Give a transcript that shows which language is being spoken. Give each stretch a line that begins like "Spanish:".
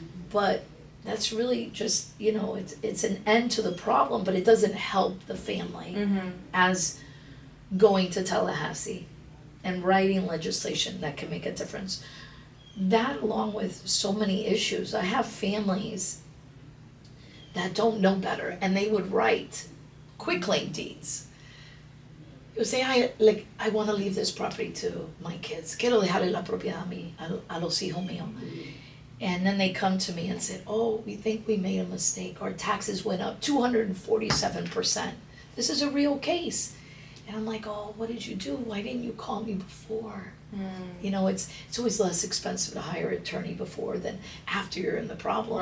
English: But that's really just, it's an end to the problem, but it doesn't help the family as going to Tallahassee and writing legislation that can make a difference. That, along with so many issues, I have families that don't know better, and they would write quitclaim deeds. You would say, I want to leave this property to my kids.
Spanish: Quiero dejarle la propiedad a los hijos míos.
English: And then they come to me and said, oh, we think we made a mistake. Our taxes went up 247%. This is a real case. And I'm like, oh, what did you do? Why didn't you call me before? It's always less expensive to hire an attorney before than after you're in the problem.